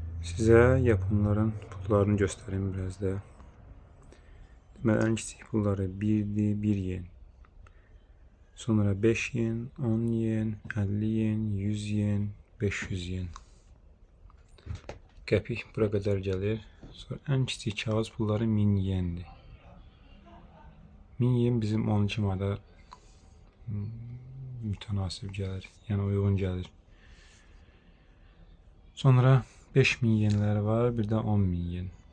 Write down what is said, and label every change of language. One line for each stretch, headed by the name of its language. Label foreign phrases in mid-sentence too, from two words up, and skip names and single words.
Turkish: Size Japonların pullarını göstereyim biraz da.
Azerbaijani: Deməli, en kiçik pulları 1'di, 1 yen. Sonra 5 yen, 10 yen, 50 yen, 100 yen, 500 yen. Qəpik bura qədər gəlir. Sonra en kiçik kağız pulları 1000 yendir. 1000 yen bizim 12 manata mütənasib gəlir. Yəni uyğun gəlir. Sonra 5000 yenləri var, bir də 10000 yen.